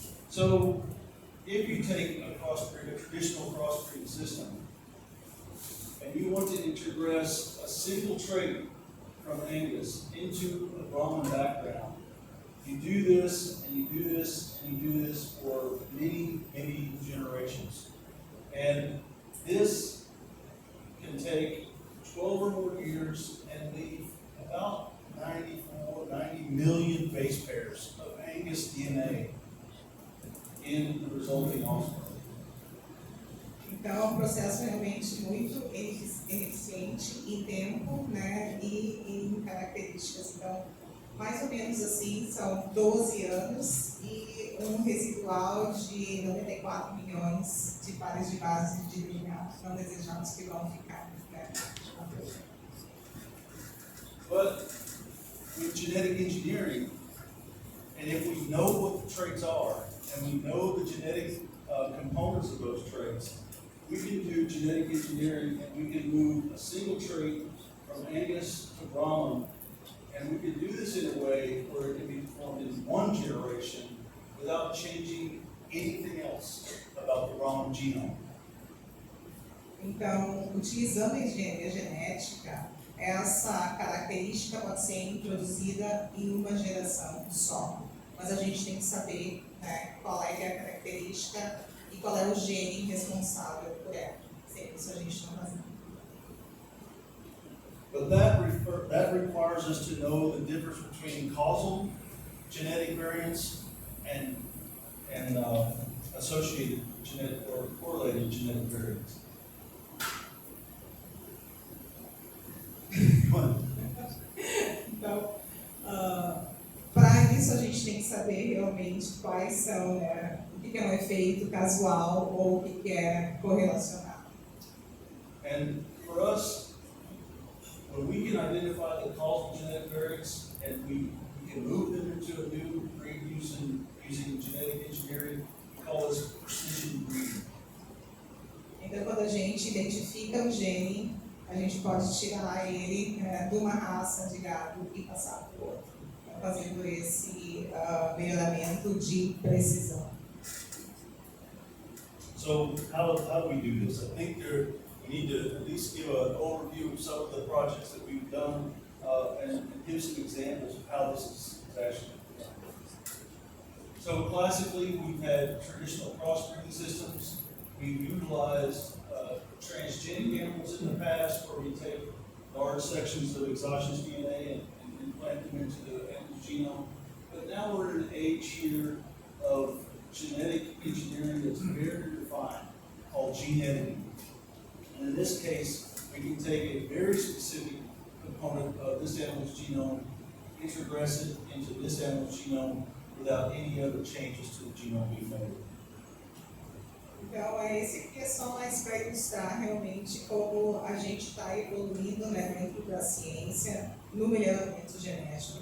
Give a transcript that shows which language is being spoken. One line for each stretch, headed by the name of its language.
English: So if you take a traditional crossbreeding system, and you want to introgress a single trait from Angus into a Brahman background, you do this, and you do this, and you do this for many, many generations. And this can take 12 or more years and leave about 90 million base pairs of Angus DNA in the resulting offspring.
Portuguese: Então, é um processo realmente muito eficiente em tempo, né, e em características. Então, mais ou menos assim, são 12 anos e um residual de 94 milhões de pares de base de DNA não desejados que vão ficar, né?
English: But with genetic engineering, and if we know what the traits are, and we know the genetic components of those traits, we can do genetic engineering and we can move a single trait from Angus to Brahman, and we can do this in a way where it can be performed in one generation without changing anything else about the Brahman genome.
Portuguese: Então, utilizando a engenharia genética, essa característica pode ser introduzida em uma geração só. Mas a gente tem que saber, né, qual é a característica e qual é o gene responsável por ela. Sem isso a gente não faz nada.
English: But that requires us to know the difference between causal genetic variants and associated genetic or correlated genetic variants.
Portuguese: Então, para isso a gente tem que saber realmente quais são, né, o que é um efeito casual ou o que é correlacionado.
English: And for us, when we can identify the causal genetic variants and we can move them into a new breed using genetic engineering, we call this precision breeding.
Portuguese: Então, quando a gente identifica o gene, a gente pode tirar ele de uma raça de gado e passar para o outro, fazendo esse melhoramento de precisão.
English: So how do we do this? I think we need to at least give an overview of some of the projects that we've done and give some examples of how this is actually done. So classically, we've had traditional crossbreeding systems. We've utilized transgenic animals in the past where we take large sections of exogenous DNA and implant them into the animal's genome. But now we're in an age here of genetic engineering that's very defined, called gene editing. And in this case, we can take a very specific component of this animal's genome, introgress it into this animal's genome without any other changes to the genome we've made.
Portuguese: Então, esse aqui é só mais para ilustrar realmente como a gente está evoluindo, né, dentro da ciência no melhoramento genético.